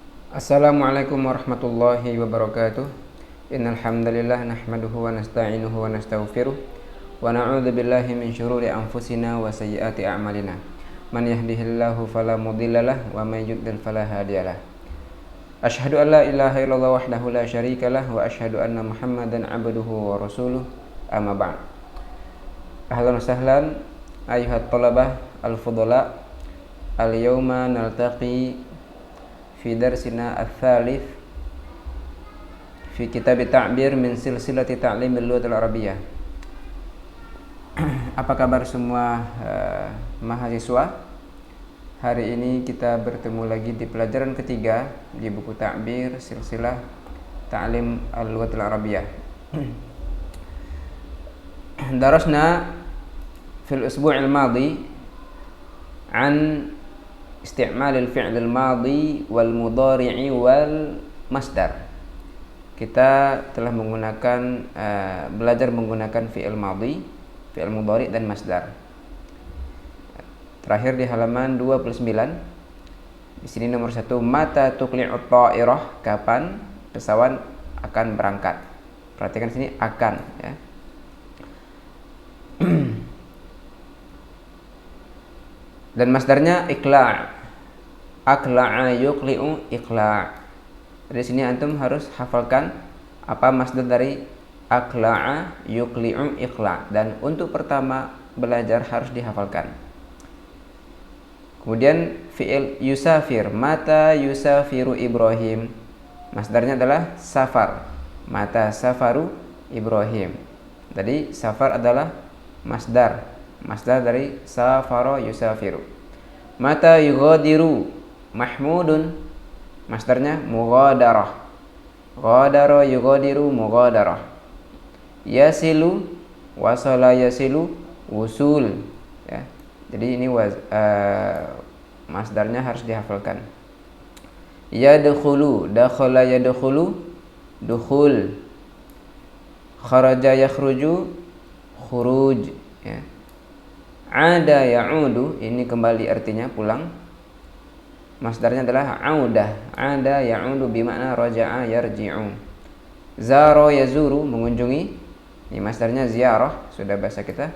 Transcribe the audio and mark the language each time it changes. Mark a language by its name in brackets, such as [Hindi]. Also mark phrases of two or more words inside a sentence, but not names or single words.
[Arabic] السلام عليكم ورحمة الله وبركاته. إن الحمد لله نحمده ونستعينه ونستغفره ونعوذ بالله من شرور أنفسنا وسيئات أعمالنا. من يهده الله فلا مضل له ومن يضلل فلا هادي له. أشهد أن لا إله إلا الله وحده لا شريك له وأشهد أن محمدا عبده ورسوله. أما بعد. أهلا وسهلا أيها الطلبة الفضلاء. اليوم نلتقي في درسنا الثالث في كتاب تعبير من سلسلة تعليم اللغة العربية. [Indonesian] Apa kabar semua mahasiswa? Hari ini kita bertemu lagi di pelajaran ketiga di buku Ta'bir silsilah Ta'lim al-lughatil arabiyyah. [Arabic] درسنا في الأسبوع الماضي عن استعمال الفعل الماضي والمضارع والمصدر. [Indonesian] Kita telah belajar menggunakan [Arabic] فعل ماضي, فعل مضارع' [Indonesian] dan masdar. Terakhir di halaman 29. Di sini nomor 1, [Arabic] متى تقلع الطائرة, [Indonesian] kapan pesawat akan berangkat. Perhatikan sini akan, ya. Dan masdarnya iqla'. [Arabic] أقلع يقلع إقلاع'. [Indonesian] Di sini antum harus hafalkan apa masdar dari [Arabic] أقلع يقلع إقلاع', [Indonesian] dan untuk pertama belajar harus dihafalkan. Kemudian [Arabic] فعل يسافر، متى يسافر إبراهيم. [Indonesian] Masdarnya adalah safar. [Arabic] متى سفر إبراهيم. [Indonesian] Tadi safar adalah masdar dari [Arabic] سافر يسافر. متى يغادر محمود, masdarnya mughadarah. غادر يغادر مغادرة. يصل وصل يصل وصول, ya. [Indonesian] Jadi ini masdarnya harus dihafalkan. [Arabic] يدخل، دخل يدخل دخول. خرج يخرج خروج, [Indonesian] ya. Ada ya'udu, ini kembali artinya pulang. Masdarnya adalah audah. [Arabic] Ada يعود بمعنى رجع يرجع. زار يزور, [Indonesian] mengunjungi. Ini masdarnya ziarah, sudah bahasa kita.